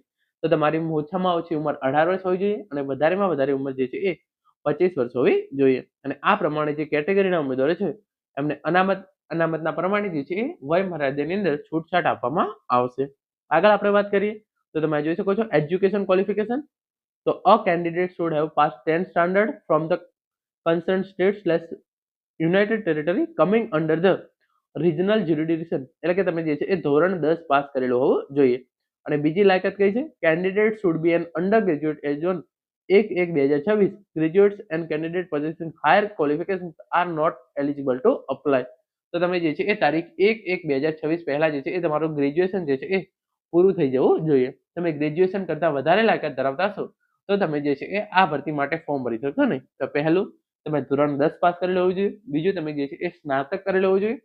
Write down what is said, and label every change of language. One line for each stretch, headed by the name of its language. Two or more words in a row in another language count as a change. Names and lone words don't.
Gujarati: તો તમારી ઓછામાં ઓછી ઉંમર 18 વર્ષ હોવી જોઈએ અને વધારેમાં વધારે ઉંમર જે છે એ 25 વર્ષ હોવી જોઈએ. અને આ પ્રમાણે જે કેટેગરીના ઉમેદવારો છે એમને અનામતના પ્રમાણે જે છે એ વય મર્યાદાની અંદર છૂટછાટ આપવામાં આવશે. આગળ આપણે વાત કરીએ તો તમે જોઈ શકો છો,
English: education qualification. તો a candidate should have passed 10th standard from the concerned state/United Territory coming under the regional jurisdiction.
Gujarati: એટલે કે તમે જે છે એ ધોરણ 10 પાસ કરેલો હોવો જોઈએ. અને બીજી લાયકાત કઈ છે,
English: કેન્ડિડેટ should be an undergraduate as on 1/1/2026. Graduates and candidates possessing higher qualifications are not eligible to apply.
Gujarati: તો તમે જે છે એ તારીખ 1/1/2026 પહેલા જે છે એ તમારું ગ્રેજ્યુએશન જે છે એ પૂરું થઈ જવું જોઈએ. તમે ગ્રેજ્યુએશન કરતા વધારે લાયકાત ધરાવતા હશો તો તમે જે છે એ આ ભરતી માટે ફોર્મ ભરી શકશો નહીં. તો પહેલું, તમે ધોરણ 10 પાસ કરેલું હોવું જોઈએ. બીજું, તમે જે છે એ સ્નાતક કરેલું હોવું જોઈએ.